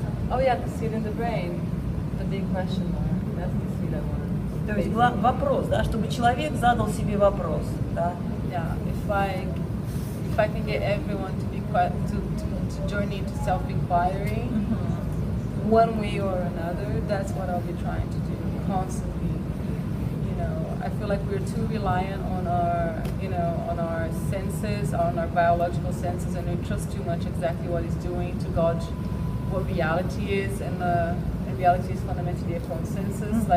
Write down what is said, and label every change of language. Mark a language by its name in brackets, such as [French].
[English] Oh yeah, the seed in the brain, the big question mark. That's the seed I want. [Russian] То есть вопрос, да, чтобы человек задал себе вопрос, да. [English] Yeah, if I can get everyone to be to journey into self-inquiry, one way or another, that's what I'll be trying to do constantly. You know, I feel like we're too reliant on our, you know, on our senses, on our biological senses, and we trust too much exactly what it's doing to gauge what reality is, and reality is fundamentally a consensus.